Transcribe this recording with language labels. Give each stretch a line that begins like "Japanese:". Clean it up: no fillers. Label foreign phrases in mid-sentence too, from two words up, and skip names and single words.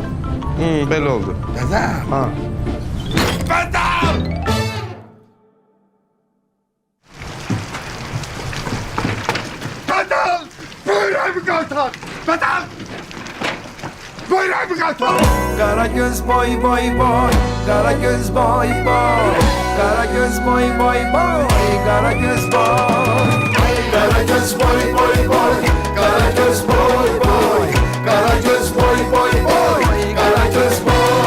Azerbaijani: Belə oldu. Bədəl? Ha. Bədəl! Bədəl! Böyrəyimi qaytar! Bədəl! Böyrəyimi qaytar! Qara göz boy boy boy, qara göz boy boy, qara göz boy boy boy, qara göz boy. Qara göz boy boy boy, qara göz boy boy, qara göz boy boy boy, qara göz boy.